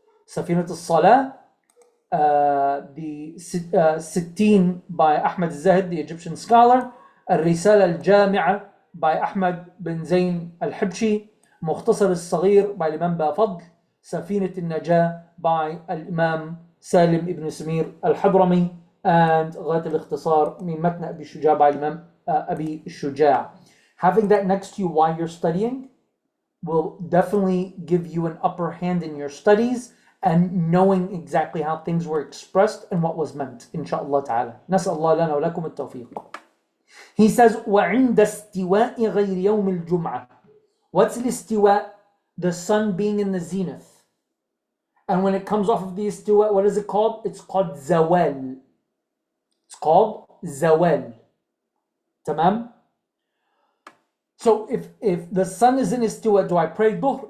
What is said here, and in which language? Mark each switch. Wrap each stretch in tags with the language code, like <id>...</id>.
<en>Safinat al-Salah, the Sittin by Ahmad al-Zahid, the Egyptian scholar, Al-Risala al-Jami'a by Ahmad bin Zayn al-Hibshi, Mukhtasar al-Saghir by Imam Bafadl, Safinat al-Najah by Imam Salim ibn Samir al-Hadrami, and Ghayat al-Ikhtisar min Matn Abi Shuja by Imam Abi Shuja. Having that next to you while you're studying will definitely give you an upper hand in your studies and knowing exactly how things were expressed and what was meant, inshaAllah ta'ala.</en> <ar>نسأل الله لنا ولكم التوفيق.</ar> <en>He says,</en> <ar>وَعِنْدَ اسْتِوَاءِ غَيْرِ يَوْمِ الْجُمْعَةِ.</ar> <en>What's the istiwa? The sun being in the zenith. And when it comes off of the istiwa, what is it called? It's called zawal. It's called zawal. Tamam? So if the sun is in istiwa, do I pray dhuhr?</en>